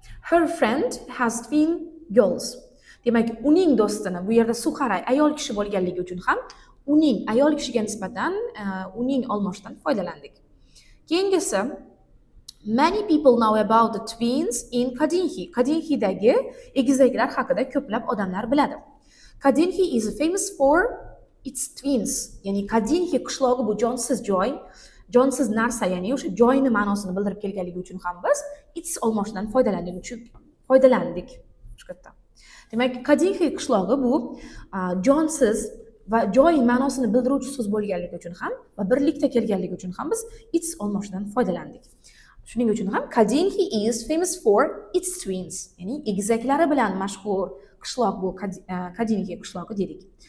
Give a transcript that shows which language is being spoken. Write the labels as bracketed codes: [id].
[en] Her friend has twin girls. [uz] Demak, uning do'stini, bu yerda Suhara ayol kishi bo'lganligi uchun ham uning ayol kishiga nisbatan uning olmoshdan foydalandik. Keyingisi [en] many people know about the twins in Kadinhi. [uz] Kadinhidagi egizaklar haqida ko'plab odamlar biladi. [en] Kadinhi is famous for its twins. [uz] Ya'ni Kadinhi qishlog'i bu jonsiz joy, jonsiz narsa, ya'ni o'sha joyni ma'nosini bildirib kelganligi uchun ham biz its olmoshidan foydalandik. Demak, Kadinhi qishlog'i bu jonsiz va joy ma'nosini bildiruvchi so'z bo'lganligi uchun ham va birlikda kelganligi uchun ham biz its olmoshidan foydalandik. Shuning uchun ham [en] Kadinhi is famous for its twins. [uz] Ya'ni egizaklari bilan mashhur qishloq bu Kadinhi qishlog'i dedik.